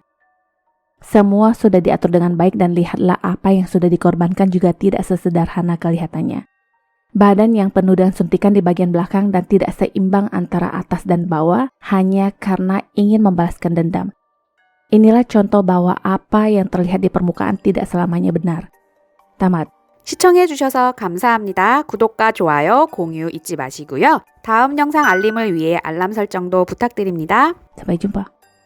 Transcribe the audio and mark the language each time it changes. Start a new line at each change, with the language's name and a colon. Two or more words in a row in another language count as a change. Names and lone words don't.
Indonesian: Semua sudah diatur dengan baik dan lihatlah apa yang sudah dikorbankan juga tidak sesederhana kelihatannya. Badan yang penuh dengan suntikan di bagian belakang dan tidak seimbang antara atas dan bawah hanya karena ingin membalaskan dendam. Inilah contoh bahwa apa yang terlihat di permukaan tidak selamanya benar. Tamat.
Korean: 시청해주셔서 감사합니다. 구독과 좋아요, 공유 잊지 마시고요. 다음 영상 알림을 위해 알람 설정도 부탁드립니다.
Indonesian: Sampai jumpa.